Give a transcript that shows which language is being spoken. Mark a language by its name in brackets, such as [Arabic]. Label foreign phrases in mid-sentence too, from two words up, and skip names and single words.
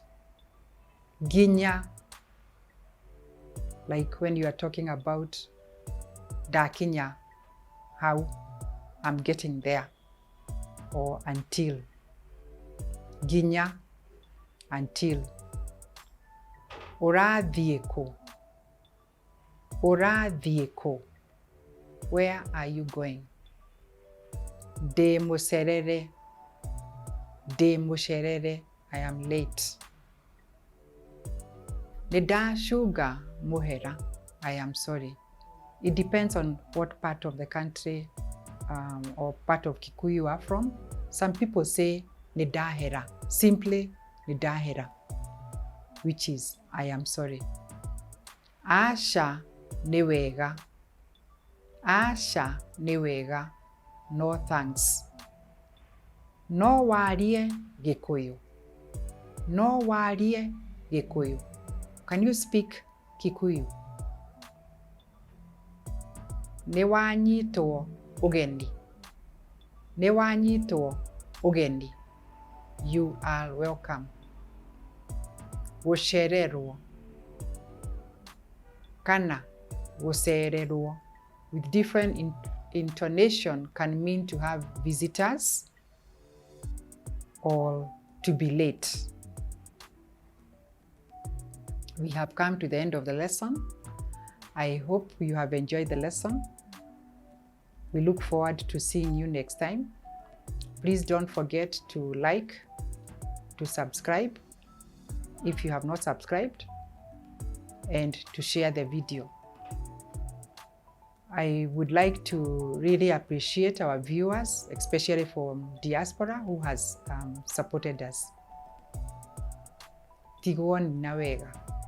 [English] Nginya, like when you are talking about ndakinya, how I'm getting there, or until. Nginya, until. [Kikuyu] Ũrathiĩ kũ? [English] Where are you going? [Kikuyu] Ndĩ mũcerere, [English] I am late. [Kikuyu] Nĩndacunga mũhera, [English] I am sorry. It depends on what part of the country or part of Kikuyu you are from. Some people say nĩndahera, simply nĩndahera, which is I am sorry. [Kikuyu] Aca nĩ wega, [English] no thanks. [Kikuyu] No warie Gĩkũyũ. [English] Can you speak Kikuyu? [Kikuyu] Nĩwanyitwo ũgeni. [English] You are welcome. [Kikuyu] Gũcererwo kana gũcererwo [English] with different intonation can mean to have visitors or to be late. We have come to the end of the lesson. I hope you have enjoyed the lesson. We look forward to seeing you next time. Please don't forget to like, to subscribe if you have not subscribed, and to share the video. I would like to really appreciate our viewers, especially from diaspora who has supported us. [Kikuyu] Tigwoni na wega.